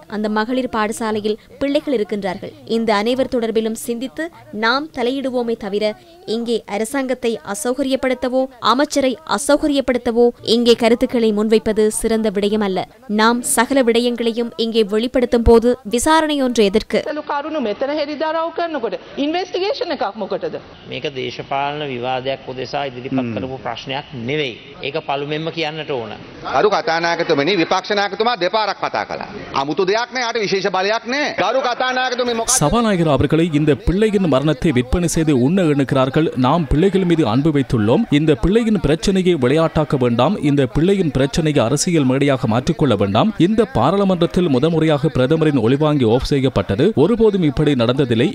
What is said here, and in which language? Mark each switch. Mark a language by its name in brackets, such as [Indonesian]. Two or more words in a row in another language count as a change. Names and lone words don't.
[Tamil] அந்த மகளிர் பாடசாலையில் பிள்ளைகள் இருக்கின்றார்கள். இந்த அனைவர் தொடர்பிலும் சிந்தித்து நாம் தலையிடுவோமே தவிர இங்கே அரசாங்கத்தை அசௌகரியப்படுத்தவோ அமைச்சரை அசௌகரியப்படுத்தவோ இங்கே கருத்துக்களை முன்வைப்பது சிறந்த விடயம் அல்ல. நாம் சகல விடயங்களையும் இங்கே வெளிப்படுத்தும் போது விசாரணை ஒன்று எதற்கு? [Sinhala] මේක දේශපාලන විවාදයක් උදෙසා ඉදිරිපත් කරපු ප්‍රශ්නයක් නෙවෙයි. ඒක පළුමෙන්ම කියන්නට ඕන. ගරු කතානායකතුමනි විපක්ෂ නායකතුමා දෙපාරක් කතා කළා. 아무තු දෙයක් නෑ. යාට විශේෂ බලයක් නෑ. ගරු කතානායකතුමනි මොකක්ද? [Tamil] சபாநாயகர் அவர்களை இந்த பிள்ளையின் மரணத்தை விற்பனை செய்து உண்ண எண்ணுகிறார்கள். நாம் பிள்ளைகள் மீது அன்பு வைத்துள்ளோம். இந்த பிள்ளையின் பிரச்சனையை விளையாட்டாக்க வேண்டாம். இந்த பிள்ளையின் பிரச்சனையை அரசியல் மேடையாக மாற்றிக்கொள்ள வேண்டாம். இந்த பாராளுமன்றத்தில் முதன்முறையாக பிரதமரின் ஒளிவாங்கி ஆஃப் செய்யப்பட்டது. ஒருபோதும் இப்படி நடந்ததில்லை.